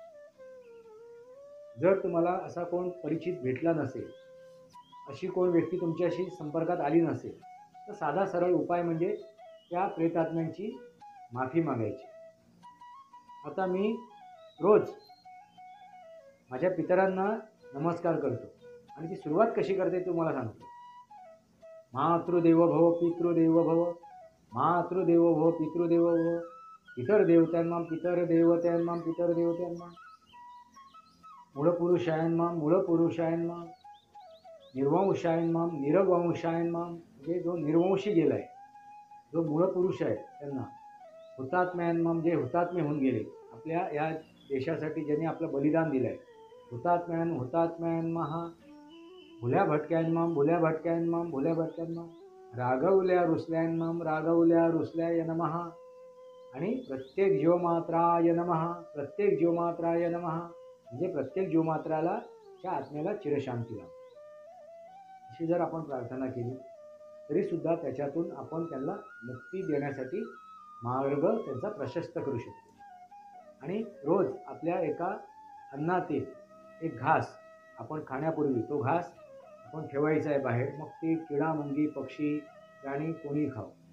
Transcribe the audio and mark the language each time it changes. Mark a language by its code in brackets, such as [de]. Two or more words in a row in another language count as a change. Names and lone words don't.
[mr] जर तुम्हाला असा कोण परिचित भेटला नसेल, अशी कोण व्यक्ती तुमच्याशी संपर्कात आली नसेल, तर साधा सरळ उपाय म्हणजे त्या प्रेतात्म्यांची माफी मागायची. आता मी रोज माझ्या पितरांना नमस्कार करतो आणि ती सुरुवात कशी करते तुम्हाला सांगतो. [sa] मातृदेवो भव पितृदेवो भव, मातृदेवो भव पितृदेवो भव, पितर देवत्यांमां पितर देवत्यांमां पितर देवत्यांमां, मूळपुरुषायन्मां मूळपुरुषायन्मां, निर्वंशायन्मां निरवंशायन्मां. [mr] म्हणजे जो निर्वंशी गेला आहे, जो मूळपुरुष आहे त्यांना, हुतात्म्यांमां जे हुतात्मे होऊन गेले आपल्या या देशासाठी, ज्यांनी आपलं बलिदान दिलं आहे, हुतात्म्यांमां, भुल्या भटक्यांमां भुल्या भटक्यांमां भुल्या भटक्यांमां, रागवल्या रुसल्यांमां रागवल्या रुसल्याय नमः, आणि प्रत्येक जीवमात्राय नमः, प्रत्येक जीवमात्राय नमः. म्हणजे प्रत्येक जीवमात्राला त्या आत्म्याला चिरशांती लाभ. अशी जर आपण प्रार्थना केली तरीसुद्धा त्याच्यातून आपण त्यांना मुक्ती देण्यासाठी मार्ग त्यांचा प्रशस्त करू शकतो. आणि रोज आपल्या एका अन्नातील एक घास आपण खाण्यापूर्वी तो घास आपण ठेवायचा आहे बाहेर, मग ते किडा मुंगी पक्षी प्राणी कोणी खाव.